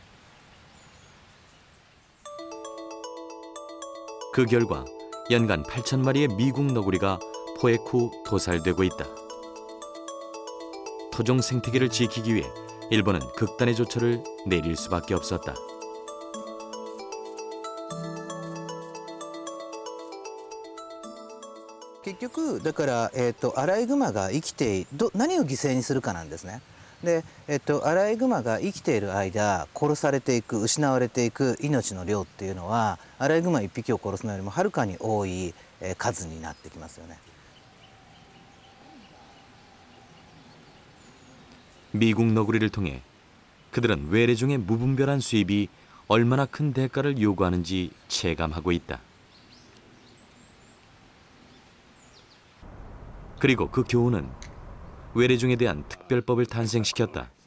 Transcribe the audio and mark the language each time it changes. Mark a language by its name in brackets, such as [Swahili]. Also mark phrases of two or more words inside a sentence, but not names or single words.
[Korean] 그 결과 연간 8,000마리의 미국 너구리가 포획 후 도살되고 있다. 토종 생태계를 지키기 위해 일본은 극단의 조처를 내릴 수밖에 없었다. [Japanese] 결국 だからアライグマが生きて何を犠牲にするかなんですね。で、アライグマが生きている間殺されていく失われていく命の量っていうのはアライグマ1匹を殺すのよりもはるかに多い数になってきますよね。 [Korean] 미국 너구리를 통해 그들은 외래종의 무분별한 수입이 얼마나 큰 대가를 요구하는지 체감하고 있다. 그리고 그 교훈은 외래종에 대한 특별법을 탄생시켰다.